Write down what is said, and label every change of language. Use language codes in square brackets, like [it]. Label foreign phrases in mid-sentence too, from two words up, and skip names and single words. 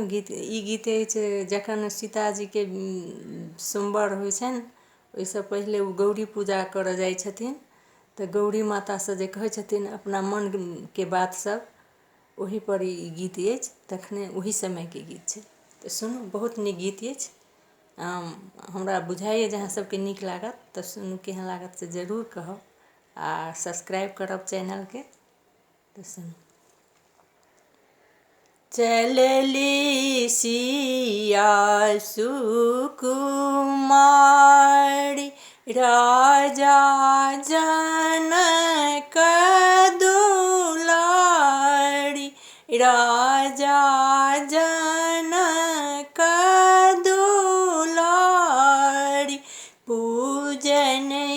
[mai] गीत ई गीत अछि जखन सीताजी के सोमवार होइ छनि ओहिसँ पहिले ओ गौरी पूजा करऽ जाइ छथिन तो गौरी माता से जे कहै छथिन अपना मन के बात सब वही पर ई गीत अछि। तखने वही समय के गीत छै तो सुनू। बहुत नीक गीत अछि। हमरा बुझाइए जहाँ सबके नीक लागत तो सुनू। केहन लागत से जरूर कहब आ सब्सक्राइब करब चैनल के तो सुनू। चलली सिया सुकुमारी राजा जनक दुलारी राजा जनक दुलारी पूजन